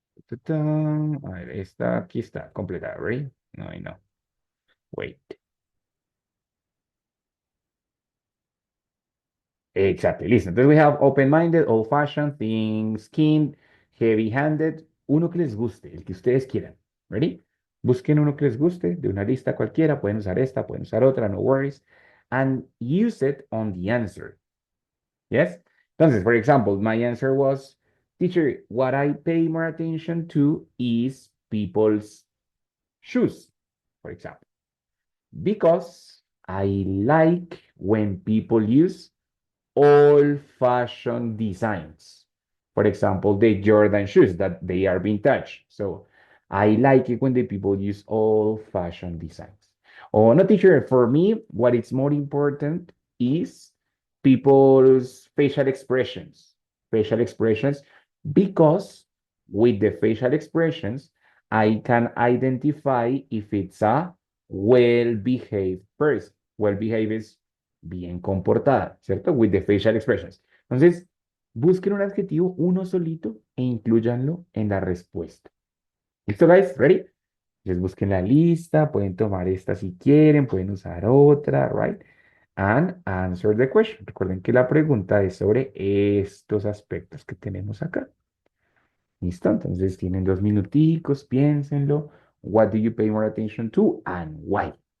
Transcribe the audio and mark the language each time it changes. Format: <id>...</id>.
<es>A ver, esta aquí está completada,</es> <en>ready? No, no. Wait. Exactly. Listen.</en> <es>Entonces</es> <en>we have open-minded, old-fashioned, thin-skinned, heavy-handed.</en> <es>Uno que les guste, el que ustedes quieran. ¿Ready? Busquen uno que les guste de una lista cualquiera. Pueden usar esta, pueden usar otra,</es> <en>no worries. And use it on the answer. Yes?</en> <es>Entonces,</es> <en>for example, my answer was, teacher, what I pay more attention to is people's shoes, for example. Because I like when people use old-fashioned designs. For example, the Jordan shoes that they are vintage. So I like it when the people use old-fashioned designs. Oh, no, teacher, for me, what is more important is people's facial expressions. Facial expressions, because with the facial expressions, I can identify if it's a well-behaved person. Well-behaved is</en> <es>bien comportada, ¿cierto?</es> <en>With the facial expressions.</en> <es>Entonces, busquen un adjetivo, uno solito, e incluyanlo en la respuesta. ¿Listo, guys? ¿Ready? Entonces, busquen la lista, pueden tomar esta si quieren, pueden usar otra, right?</es> <en>And answer the question.</en> <es>Recuerden que la pregunta es sobre estos aspectos que tenemos acá. ¿Listo? Entonces, tienen 2 minuticos, piénsenlo.</es> <en>What do you pay more attention to and why?</en>